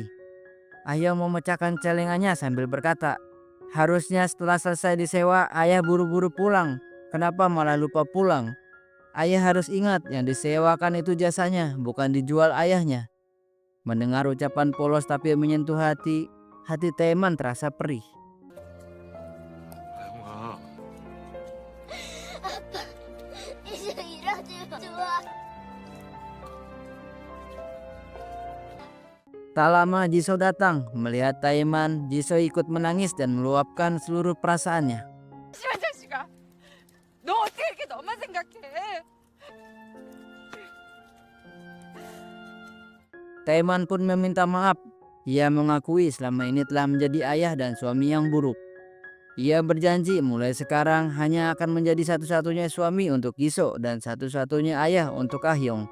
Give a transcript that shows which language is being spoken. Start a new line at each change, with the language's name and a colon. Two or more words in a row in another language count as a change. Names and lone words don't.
Indonesian: Ahyong memecahkan celengannya sambil berkata, harusnya setelah selesai disewa, ayah buru-buru pulang. Kenapa malah lupa pulang? Ayah harus ingat yang disewakan itu jasanya, bukan dijual ayahnya. Mendengar ucapan polos tapi menyentuh hati Taeman terasa perih.
Korean: 아영아, 이제 이러지 좋아.
Indonesian: Tak lama Jisoo datang. Melihat Taeman, Jisoo ikut menangis dan meluapkan seluruh perasaannya.
Korean: 씨발 자식아. 너 어떻게 이렇게 너만 생각해?
Indonesian: Taeman pun meminta maaf. Ia mengakui selama ini telah menjadi ayah dan suami yang buruk. Ia berjanji mulai sekarang hanya akan menjadi satu-satunya suami untuk Jisoo dan satu-satunya ayah untuk Ahyong.